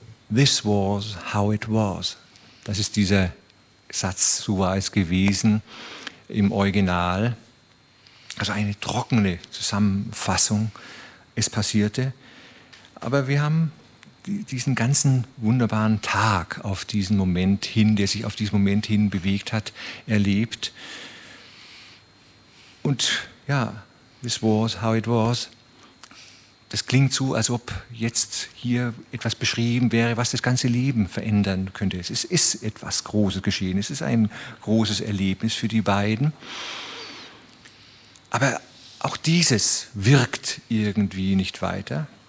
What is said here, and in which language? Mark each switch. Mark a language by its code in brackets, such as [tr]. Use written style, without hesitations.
[en] This was how it was. [de] Das ist dieser Satz, so war es gewesen, im Original. Also eine trockene Zusammenfassung, es passierte. Aber wir haben diesen ganzen wunderbaren Tag auf diesen Moment hin, der sich auf diesen Moment hin bewegt hat, erlebt. Und ja, [en] this was how it was. [de] Das klingt so, als ob jetzt hier etwas beschrieben wäre, was das ganze Leben verändern könnte. Es ist etwas Großes geschehen, es ist ein großes Erlebnis für die beiden. Aber auch dieses wirkt irgendwie nicht weiter.